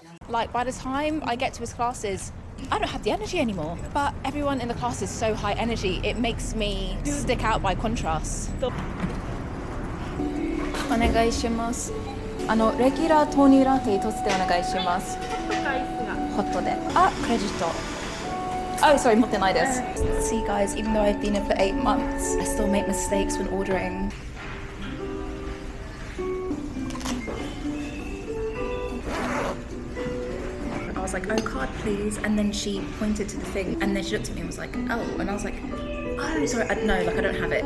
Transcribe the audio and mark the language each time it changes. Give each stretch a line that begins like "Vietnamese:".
English: Like by the time I get to his classes, I don't have the energy anymore. But everyone in the class is so high energy, it makes me stick out by contrast.
Japanese: お願いします。レギュラー豆乳ラテ一つでお願いします。ホットで。あ、クレジット。
English: Oh, sorry,
Japanese: 持ってないです。
English: See guys, even though I've been here for 8 months, I still make mistakes when ordering. I was like, oh, card please, and then she pointed to the thing, and then she looked at me and was like, oh, and I was like, oh, sorry, no, like I don't have it.